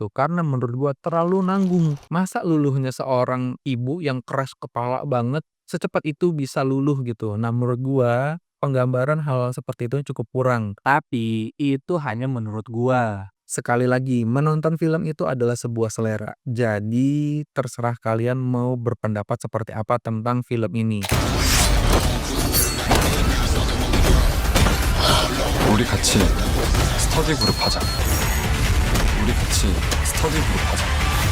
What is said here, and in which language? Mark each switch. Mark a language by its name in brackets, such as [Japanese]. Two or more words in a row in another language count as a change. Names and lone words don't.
[Indonesian] Karena menurut gue terlalu nanggung. Masa luluhnya seorang ibu yang keras kepala banget secepat itu bisa luluh gitu. Nah menurut gua penggambaran hal seperti itu cukup kurang. Tapi itu hanya menurut gua. Sekali lagi, menonton film itu adalah sebuah selera. Jadi terserah kalian mau berpendapat seperti apa tentang film ini. [Korean] 우리 같이 스터디 그룹 하자. 우리 같이 스터디 그룹 하자.